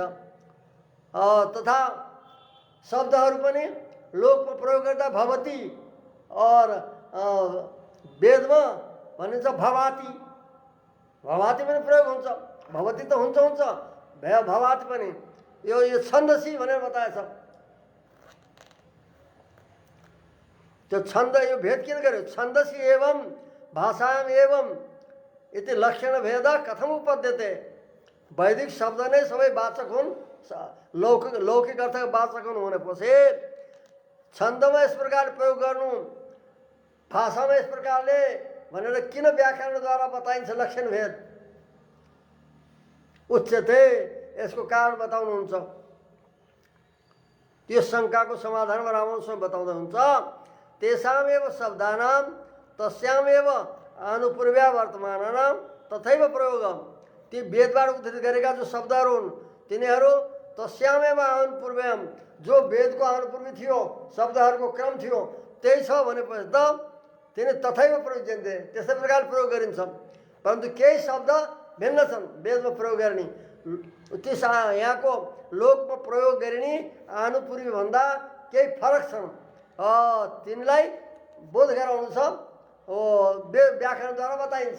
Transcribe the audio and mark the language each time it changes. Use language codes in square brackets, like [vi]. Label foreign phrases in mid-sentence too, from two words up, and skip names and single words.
[ne] तथा शब्दहरू पनि लोकमा प्रयोग गर्दा भवती और वेदमा भनिन्छ भवाती, भवाती पनि प्रयोग हुन्छ, भवती त हुन्छ हुन्छ भवाती पनि, यो छन्दसी भनेर बताएछ। त्यो छन्द यो भेद किन गर्यो? [sa] छन्दसी एवं भाषायाम एवं इति लक्षण भेद कथम उपद्यते? [ne] वैदिक शब्द नै सबै वाचक हुन्, लौकिक अर्थका वाचक हुन् भनेपछि छन्दमा यस प्रकार प्रयोग गर्नु, भाषामा यस प्रकारले भनेर किन व्याकरणद्वारा बताइन्छ लक्षण भेद? उच्यते, यसको कारण बताउनुहुन्छ। त्यो शङ्काको समाधानमा रामोसँग बताउँदा हुन्छ [sa] तेषामेव शब्दानां तस्यामेव अनुपूर्व्या वर्तमानानां तथैव प्रयोगम। [ne] ती वेदबाट उद्धृत गरेका जो शब्दहरू हुन् तिनीहरू [sa] तस्यामेव अनुपूर्व्याम, [ne] जो वेदको अनुपूर्वी थियो, शब्दहरूको क्रम थियो त्यही छ भनेपछि त तिनी [sa] तथैव प्रयोज्यन्ते, [ne] त्यस्तै प्रकार प्रयोग गरिन्छ। परन्तु केही शब्द भिन्न छन् वेदमा प्रयोग गर्ने, त्यस यहाँको लोकमा प्रयोग गरिने अनुपूर्वी भन्दा केही फरक छन्, तिनलाई बोध गराउनु छ, व्याकरणद्वारा बताइन्छ।